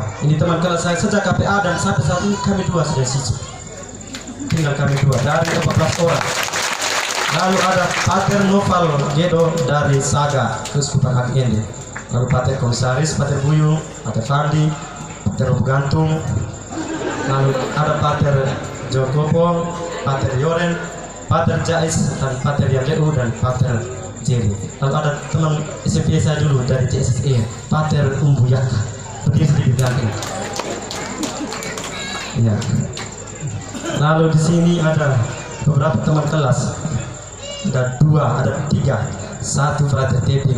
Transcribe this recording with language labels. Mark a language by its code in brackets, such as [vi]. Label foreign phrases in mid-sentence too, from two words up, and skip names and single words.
[id] Ini teman kelas saya sejak KPA dan sampai saat ini kami dua sudah sisi. Tinggal kami dua dari 14 orang. Lalu ada Pater Noval Gedo dari Saga Keuskupan Akende. Lalu Pater Komisaris, Pater Buyung, Pater Fandi, Pater Gantung. Lalu ada Pater Jokopo, Pater Yoren, Pater Jais, dan Pater Yandeu, dan Pater Jerry. Lalu ada teman SMP saya dulu dari CSSE, Pater Umbuyaka. Berdiri di belakang. Ya. Lalu di sini ada beberapa teman kelas. Ada 2, ada 3. 1 Frater Teping.